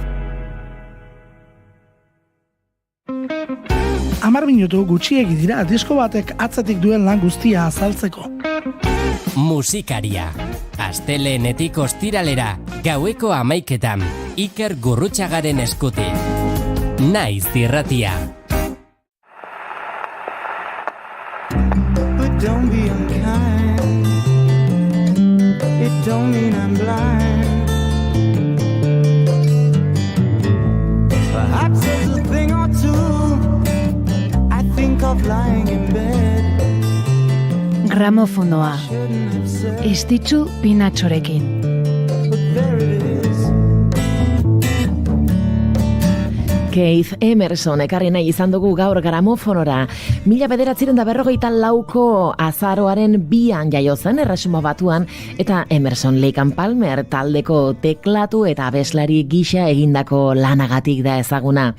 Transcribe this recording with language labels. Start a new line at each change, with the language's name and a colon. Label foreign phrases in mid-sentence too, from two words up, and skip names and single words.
Basque: 10 minutu gutxiegi dira disko batek atzetik duen lan guztia azaltzeko. Musikaria. Astelehenetik ostiralera, gaueko 11:00, Iker Gurrutxagaren eskutik. Naiz irratia.
English: But don't be unkind. It don't mean I'm blind. Perhaps there's a thing or two. Think of lying in bed.
Basque: gramofonoa. Estitxu Pinatxorekin. Keith Emerson ekarri nahi izan dugu gaur gramofonora. 1954ko azaroaren 2an jaio zen Erresuma Batuan eta Emerson Lake and Palmer taldeko teklatu eta abeslari gisa egindako lanagatik da ezaguna.